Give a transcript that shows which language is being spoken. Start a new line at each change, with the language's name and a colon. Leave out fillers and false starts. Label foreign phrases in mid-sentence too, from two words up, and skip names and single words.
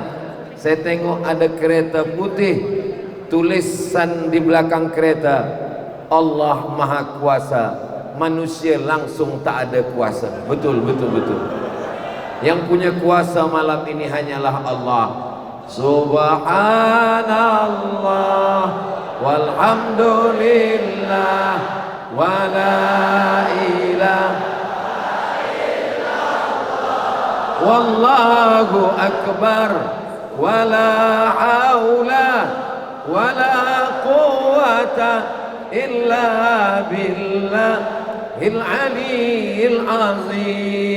Malay: Saya tengok ada kereta putih, tulisan di belakang kereta, Allah Maha Kuasa, manusia langsung tak ada kuasa. Betul. Yang punya kuasa malam ini hanyalah Allah.
Arabic: سبحان الله والحمد لله ولا إله والله أكبر ولا حول ولا قوة إلا بالله العلي العظيم.